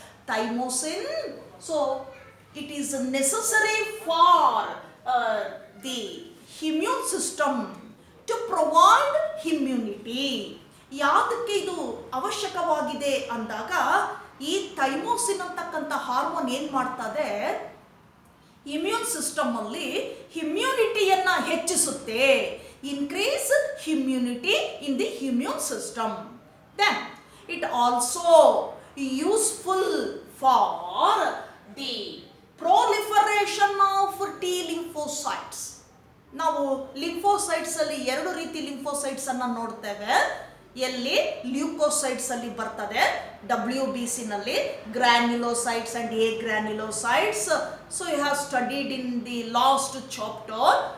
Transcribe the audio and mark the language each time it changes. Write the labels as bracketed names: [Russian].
[English] Thymosin, so it is necessary for the immune system to provide immunity. [Kannada] ಯಾವುದಕ್ಕೆ ಇದು ಅವಶ್ಯಕವಾಗಿದೆ ಅಂದಾಗ, ಈ ಥೈಮೋಸಿನ್ ಅಂತಕ್ಕಂಥ ಹಾರ್ಮೋನ್ ಏನು ಮಾಡ್ತದೆ, ಇಮ್ಯೂನ್ ಸಿಸ್ಟಮ್ ಅಲ್ಲಿ ಇಮ್ಯುನಿಟಿಯನ್ನ ಹೆಚ್ಚಿಸುತ್ತೆ. [English] Increase immunity in the immune system. Then it also useful for the proliferation of T lymphocytes. [Kannada] ನಾವು ಲಿಂಫೋಸೈಟ್ಸ್ ಅಲ್ಲಿ ಎರಡು ರೀತಿ ಲಿಂಫೋಸೈಟ್ಸ್ ಅನ್ನ ನೋಡ್ತೇವೆ. ಎಲ್ಲಿ ಲ್ಯೂಕೋಸೈಟ್ಸ್ ಅಲ್ಲಿ ಬರ್ತದೆ, WBC ನಲ್ಲಿ ಗ್ರಾನ್ಯುಲೋಸೈಟ್ಸ್ and A ಗ್ರಾನ್ಯುಲೋಸೈಟ್ಸ್. [English] So you have studied in the last chapter.